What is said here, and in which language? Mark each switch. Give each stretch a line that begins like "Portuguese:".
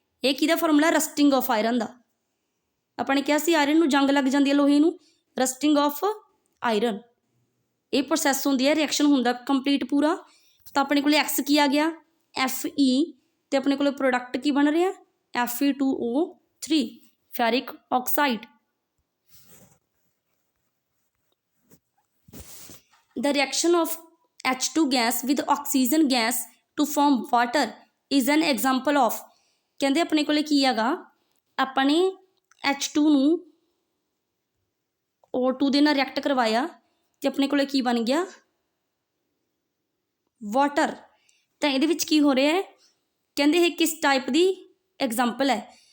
Punjabi: ਇਹ ਕਿਹਦਾ formula, rusting of iron ਦਾ। ਆਪਾਂ ਨੇ ਕਿਹਾ ਸੀ ਆਇਰਨ ਨੂੰ ਜੰਗ ਲੱਗ ਜਾਂਦੀ ਹੈ ਲੋਹੇ ਨੂੰ, ਰਸਟਿੰਗ ਆਫ ਆਇਰਨ। ਇਹ ਪ੍ਰੋਸੈਸ ਹੁੰਦੀ ਹੈ, ਰਿਐਕਸ਼ਨ ਹੁੰਦਾ ਕੰਪਲੀਟ ਪੂਰਾ। ਤਾਂ ਆਪਣੇ ਕੋਲ X ਕੀ ਆ ਗਿਆ, Fe, ਅਤੇ ਆਪਣੇ ਕੋਲ ਪ੍ਰੋਡਕਟ ਕੀ ਬਣ ਰਿਹਾ, Fe2O3 ferric oxide.
English: The reaction of H2 gas with oxygen gas to form water is an example of।
Punjabi: ਕਹਿੰਦੇ ਆਪਣੇ ਕੋਲੇ ਕੀ ਹੈਗਾ, ਆਪਾਂ ਨੇ H2 ਨੂੰ O2 ਦੇ ਨਾਲ ਰਿਐਕਟ ਕਰਵਾਇਆ ਅਤੇ ਆਪਣੇ ਕੋਲੇ ਕੀ ਬਣ ਗਿਆ, ਵਾਟਰ। ਤਾਂ ਇਹਦੇ ਵਿੱਚ ਕੀ ਹੋ ਰਿਹਾ ਹੈ, ਕਹਿੰਦੇ ਇਹ ਕਿਸ ਟਾਈਪ ਦੀ ਐਗਜ਼ਾਮਪਲ ਹੈ।